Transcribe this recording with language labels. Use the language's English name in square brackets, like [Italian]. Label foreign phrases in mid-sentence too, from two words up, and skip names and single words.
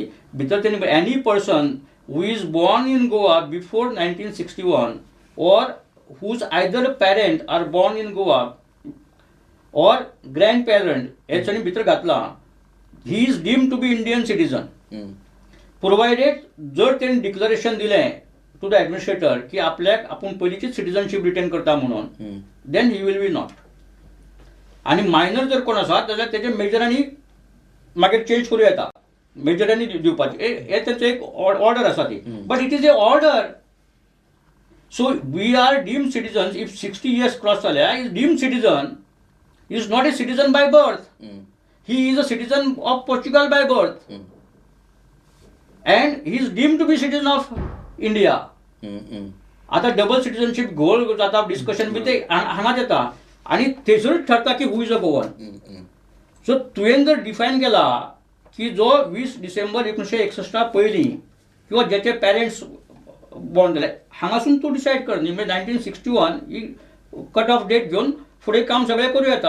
[Konkani] भितर तेणी [English] any person who is born in Goa before 1961 or whose either parent are born in Goa or grand parent [Konkani] हे ताणी भितर घातला, [English] he is deemed to be Indian citizen, provided [Konkani] जर तेणी डिक्लरेशन दिलें [English] to the administrator [Konkani] की आपल्याक आपूण पयलींचीच सिटीजनशीप रिटेन करता म्हणून, [English] then he will be not. [Konkani] आनी मायनर जर कोण आसा जाल्यार तेजे मेजरांनी मागीर चेंज करूं येता, मेजरांनी दिवपाची, हे तेंचो एक ऑर्डर आसा ती. [English] But it is a order. So we are deemed citizens. if 60 years cross जाल्या, is deemed citizen, he is not a citizen by birth. He is a citizen of Portugal by birth. And he is deemed to be citizen of India. [Konkani] आता [English] double citizenship [Konkani] गोल जाता, डिस्कशन बी ते हांगाच येता आनी थंयसरूच ठरता की [English] who is a Goan. [Konkani] सो तुवें जर डिफायन केला की जो 20 डिसेंबर 1961 पयलीं किंवा जेचे [English] parents born [Konkani] जाले, हांगासून तूं डिसायड कर न्ही, म्हणजे 1961 ही [English] cut off date [Konkani] घेवन फुडें काम सगळें करूं येता.